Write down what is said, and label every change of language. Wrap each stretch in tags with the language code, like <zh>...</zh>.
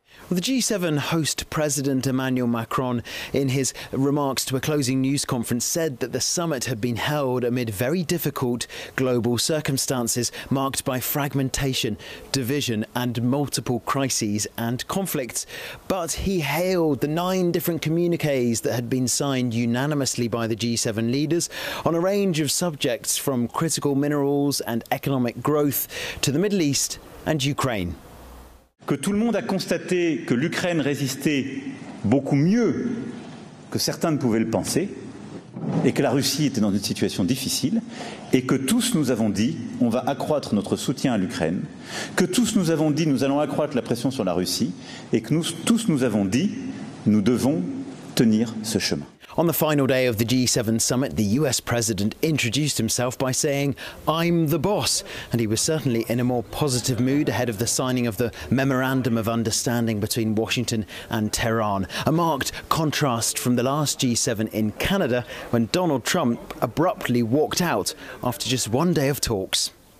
<en>Well, the G7 host President Emmanuel Macron, in his remarks to a closing news conference, said that the summit had been held amid very difficult global circumstances marked by fragmentation, division and multiple crises and conflicts. But he hailed the 9 different communiques that had been signed unanimously by the G7 leaders on a range of subjects from critical minerals and economic growth to the Middle East and Ukraine.</en> <fr>Que tout le monde a constaté que l'Ukraine résistait beaucoup mieux que certains ne pouvaient le penser, et que la Russie était dans une situation difficile, et que tous nous avons dit on va accroître notre soutien à l'Ukraine, que tous nous avons dit nous allons accroître la pression sur la Russie, et que nous tous nous avons dit nous devons tenir ce chemin.</fr> <en>On the final day of the G7 summit, the US president introduced himself by saying, "I'm the boss," and he was certainly in a more positive mood ahead of the signing of the Memorandum of Understanding between Washington and Tehran, a marked contrast from the last G7 in Canada when Donald Trump abruptly walked out after just one day of talks.</en>